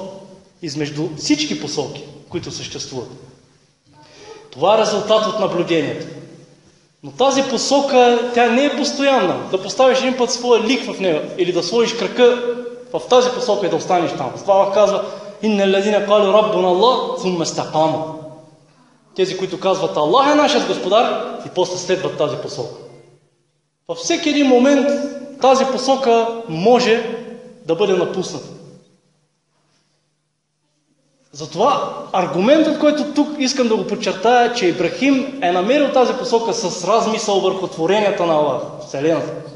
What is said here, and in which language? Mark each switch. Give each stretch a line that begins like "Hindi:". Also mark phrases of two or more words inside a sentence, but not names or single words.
Bulgarian: Измежду всички посоки, които съществуват. Това е резултат от наблюдението. Но тази посока, тя не е постоянна. Да поставиш един път своя лик в нея или да сложиш крака в тази посока и да останеш там. Това казва,
Arabic: إن الذين قالوا ربنا الله ثم استقاموا.
Bulgarian: Тези, които казват Аллах е нашият господар и после следват тази посока. Във всеки един момент тази посока може да бъде напусната. Затова аргументът, който тук искам да го подчертая, че Ибрахим е намерил тази посока с размисъл върху творенията на Аллах, Вселената.